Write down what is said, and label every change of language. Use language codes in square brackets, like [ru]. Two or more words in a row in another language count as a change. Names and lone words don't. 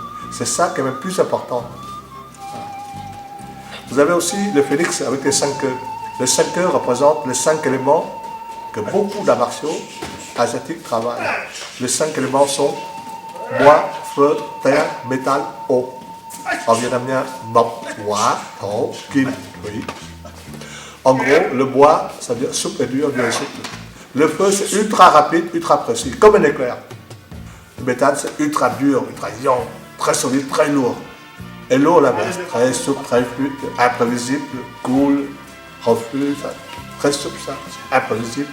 [fr] C'est ça qui est même plus important. Vous avez aussi le phénix avec les 5 queues. Les 5 queues représentent les 5 éléments que beaucoup d'arts martiaux asiatiques travaillent. Les 5 éléments sont bois, feu, terre, métal, eau. En vietnamien, [vi] mộc, hỏa, thổ, kim, thủy. [fr] En gros, le bois, ça veut dire souple et dur, dur et souple. Le feu, c'est ultra rapide, ultra précis, comme un éclair. Le métal, c'est ultra dur, ultra yang, très solide, très lourd. Et l'eau, la baisse, très souple, très fluide, imprévisible, cool, reflux, ça, très souple, ça, imprévisible.